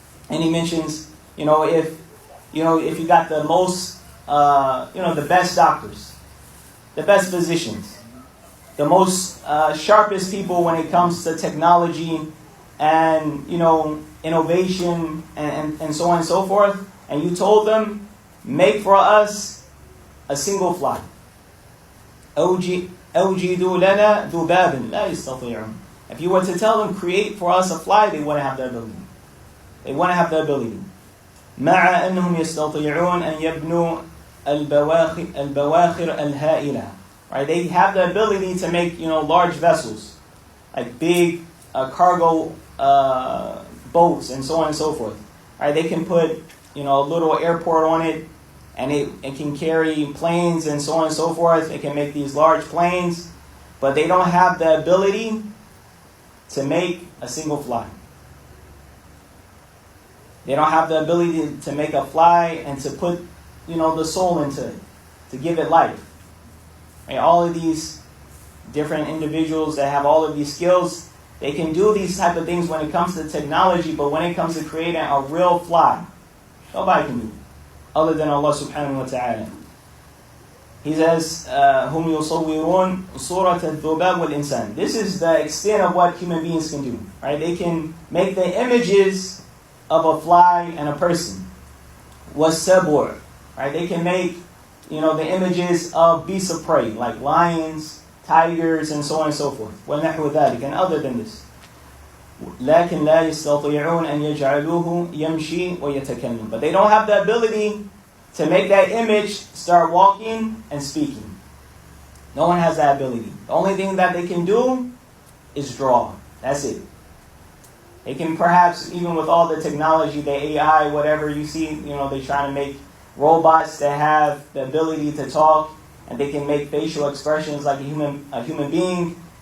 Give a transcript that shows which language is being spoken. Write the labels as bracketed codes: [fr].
[en] And he mentions, if you got the most, the best doctors, the best physicians, the most sharpest people when it comes to technology and innovation and so on and so forth, and you told them, make for us a single fly. [ar] أوجدوا لنا ذبابا لا يستطيعون. [en] If you were to tell them, create for us a fly, they wouldn't have the ability. They wouldn't have the ability. [ar] مع أنهم يستطيعون أن يبنوا البواخر الهائلة. [en] Right? They have the ability to make large vessels, like big cargo boats and so on and so forth. Right? They can put a little airport on it, and it can carry planes and so on and so forth. It can make these large planes, but they don't have the ability to make a single fly. They don't have the ability to make a fly and to put the soul into it, to give it life. Right? All of these different individuals that have all of these skills, they can do these type of things when it comes to technology, but when it comes to creating a real fly, nobody can do it other than Allah subhanahu wa ta'ala. He says, [ar] هُمْ يُصَوِّرُونَ صُورَةَ الذُّبَابِ وَالْإِنسَانِ. [en] This is the extent of what human beings can do. Right? They can make the images of a fly and a person. [ar] وَالسَّبُعِ. [en] Right? They can make the images of beasts of prey, like lions, tigers, and so on and so forth. [ar] وَنَحْوَ ذَلِكَ. [en] And other than this. [ar] لكن لا يستطيعون أن يجعلوه يمشي ويتكلم. [en] But they don't have the ability to make that image start walking and speaking. No one has that ability. The only thing that they can do is draw. That's it. They can perhaps, even with all the technology, the AI, whatever you see, they try to make robots that have the ability to talk, and they can make facial expressions like a human being.